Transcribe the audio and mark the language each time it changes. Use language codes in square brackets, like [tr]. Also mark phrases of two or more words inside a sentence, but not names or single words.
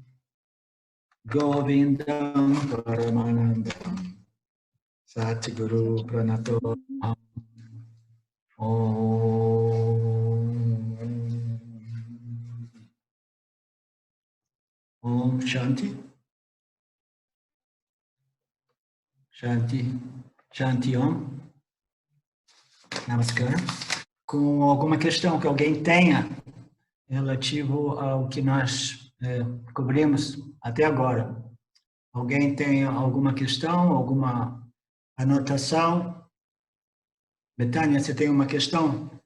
[sa] गोविन्दं परमानन्दं सद्गुरु प्रणतो ॐ शान्ति शान्ति शान्ति ॐ नमस्कार. [pt] Com alguma questão que alguém tenha relativo ao que nós cobrimos até agora. Alguém tem alguma questão, alguma anotação? Betânia, você tem uma questão?